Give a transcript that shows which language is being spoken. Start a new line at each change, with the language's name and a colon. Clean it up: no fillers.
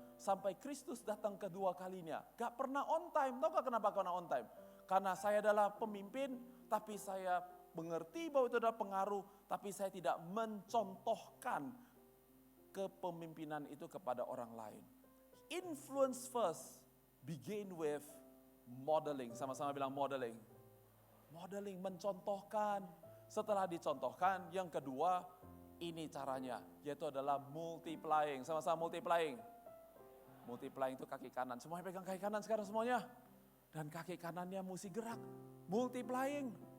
Indonesian: Sampai Kristus datang kedua kalinya. Gak pernah on time. Tahu gak kenapa pernah on time? Karena saya adalah pemimpin, tapi saya mengerti bahwa itu adalah pengaruh, tapi saya tidak mencontohkan kepemimpinan itu kepada orang lain.
English: Influence first, begin with modeling.
Indonesian: Sama-sama bilang modeling. Modeling, mencontohkan. Setelah dicontohkan, yang kedua, ini caranya, yaitu adalah multiplying. Sama-sama multiplying. Multiplying itu kaki kanan. Semuanya pegang kaki kanan sekarang semuanya. Dan kaki kanannya mesti gerak. Multiplying.